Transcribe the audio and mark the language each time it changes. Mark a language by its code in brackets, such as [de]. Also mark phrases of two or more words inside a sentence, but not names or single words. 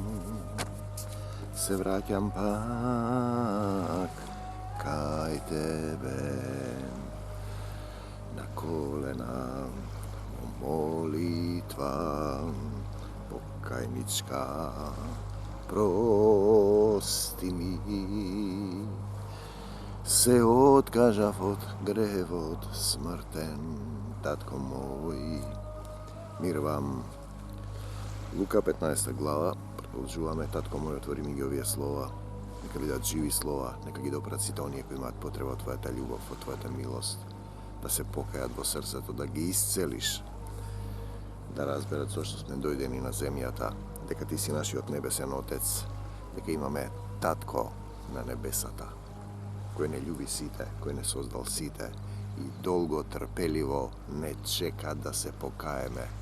[mk] Се враќам пак кај тебе, на колена молитва покајничка, прости ми. Се одкажав од грехов смртен, Татко мој, мир вам. Luka 15. glava, продолжуваме, Татко мой, отвори ми ги овие слова, нека бидат живи слова, нека ги допрат сите оние кои имаат потреба од Твојата љубов, од Твојата милост, да се покајат во срцето, да ги исцелиш, да разберат зошто сме дојдени на земјата, дека Ти си нашиот небесен Отец, дека имаме Татко на небесата, кој не љуби сите, кој не создал сите и долго трпеливо не чека да се покаеме.